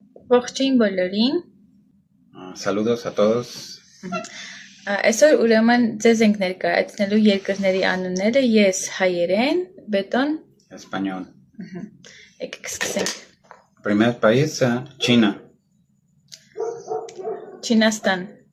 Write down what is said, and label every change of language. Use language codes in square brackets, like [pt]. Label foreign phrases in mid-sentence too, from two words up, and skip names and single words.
[hy] Ողջույն բոլորին։ [es] Saludos a todos. [hy] Այսօր ուրեմն ձեզ ենք ներկայացնելու երկրների անունները, ես հայերեն, Բետոն [es] Español. [hy] Եկեք սկսենք։ [es] Primer país, China. [hy] Չինաստան,